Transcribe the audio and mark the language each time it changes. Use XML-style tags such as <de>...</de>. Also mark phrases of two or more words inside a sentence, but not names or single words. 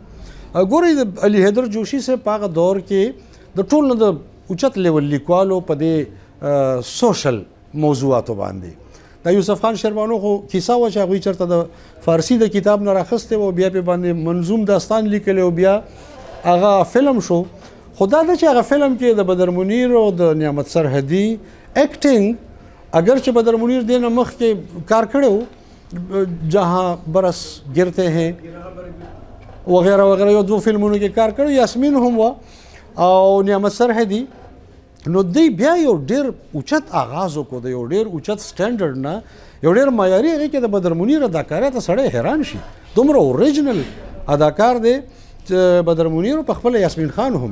<ps>ګورئ د علي حیدر جوشي صاحب په هغه دور کې د ټول نه د اوچت لیول لیکوالو په دې سوشل موضوعاتو باندې د یوسف خان شیربانو خو کیسه وه چې هغوی چېرته د فارسي د کتاب نه راخستی و، بیا پې باندې منظوم داستان لیکلی و، بیا هغه فلم شو. خو دا ده چې هغه فلم کې د بدر منیر او د نعمت سرحدي ایکټینګ، اگر چې بدر منیر دې نه مخکې کار کړی و،</ps> <ur>جہاں برس گرتے ہیں وغیرہ وغیرہ،</ur> <ps>یو دو فلمونو کې کار کړی، یاسمین هم وه او نعمت سرحدي. نو دوی بیا یو ډېر اوچت آغاز وکړو، د یو ډېر اوچت سټینډرډ نه، یو ډېر معیاري. هغې کې د بدر منیر اداکارۍ ته سړی حیران شي، دومره اوریجنل اداکار دی بدر منیر په خپل یاسمین خان هم.</ps>